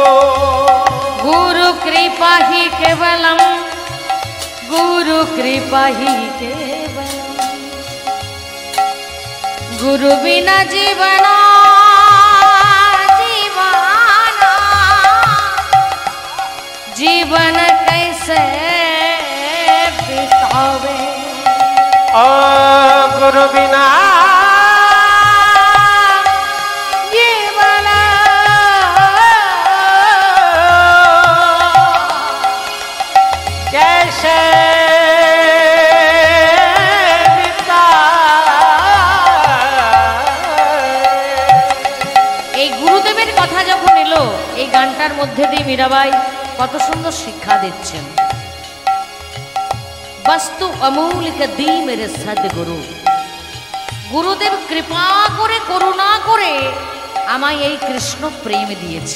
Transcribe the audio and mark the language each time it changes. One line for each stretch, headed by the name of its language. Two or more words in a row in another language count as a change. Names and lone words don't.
Hindi: गुरु कृपा ही केवलम, गुरु कृपा ही केवलम, गुरु बिना जीवना जीवाना, जीवन कैसे बितावे, गुरु बिना जीवन कैसे
Bangla: এই গানটার মধ্যে দিয়ে মীরাবাই কত সুন্দর শিক্ষা দিচ্ছেন।
Hindi: वस्तु अमूलिक दी मेरे सद्गुरु,
Bangla: গুরুদেব কৃপা করে করুণা করে আমায় এই কৃষ্ণ প্রেম দিয়েছে।